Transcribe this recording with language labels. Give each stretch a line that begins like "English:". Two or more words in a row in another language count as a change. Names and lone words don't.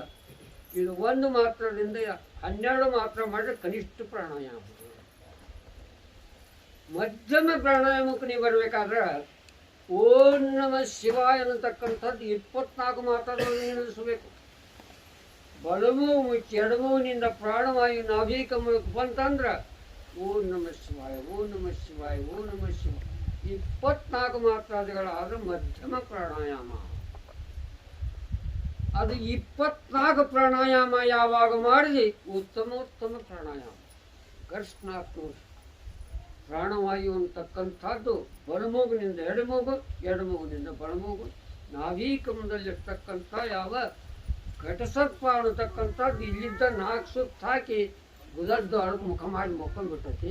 Kannada: ಇದು ಒಂದು ಮಾತ್ರದಿಂದ 12 ಮಾತ್ರ ಮಾಡಿದ್ರೆ ಕನಿಷ್ಠ ಪ್ರಾಣಾಯಾಮ. ಮಧ್ಯಮ ಪ್ರಾಣಾಯಾಮಕ್ಕೆ ನೀವು ಬರಬೇಕಾದ್ರೆ
Sanskrit: ಓಂ ನಮಃ ಶಿವಾಯ
Kannada: ಅನ್ನತಕ್ಕಂಥದ್ದು 24 ಮಾತ್ರದಲ್ಲಿ ನಿಲ್ಲಿಸಬೇಕು. ಬಲಮೂಗು ಮುಚ್ಚಿ ಎಡಮೂಗಿನಿಂದ ಪ್ರಾಣವಾಯು ನಾಭೀಕಮಲಕ್ಕೆ ಬಂತಂದ್ರೆ
Sanskrit: ಓಂ ನಮಃ ಶಿವಾಯ ಓಂ ನಮಃ ಶಿವಾಯ ಓಂ ನಮಃ ಶಿವಾಯ
Kannada: 24 ಮಾತ್ರಾದಿಗಳಾದ್ರೆ ಮಧ್ಯಮ ಪ್ರಾಣಾಯಾಮ. ಅದು 24 ಪ್ರಾಣಾಯಾಮ ಯಾವಾಗ ಮಾಡಿದಿ ಉತ್ತಮೋತ್ತಮ ಪ್ರಾಣಾಯಾಮ. ಘರ್ಷಣಾತ್ಮಕ ಪ್ರಾಣವಾಯು ಅಂತಕ್ಕಂಥದ್ದು ಬಲಮೂಗಿನಿಂದ ಎಡಮೂಗು, ಎಡಮೂಗಿನಿಂದ ಬಲಮೂಗು, ನಾಭೀಕಮದಲ್ಲಿರ್ತಕ್ಕಂಥ ಯಾವ ಘಟಸರ್ಪ ಅನ್ನತಕ್ಕಂಥದ್ದು ಇಲ್ಲಿದ್ದ 4 ಸುತ್ತ ಹಾಕಿ ಗುದದ್ದು ಅಳಕ್ಕೆ ಮುಖ ಮಾಡಿ ಮುಕ್ಕೊಂಡ್ಬಿಟ್ಟೈತಿ.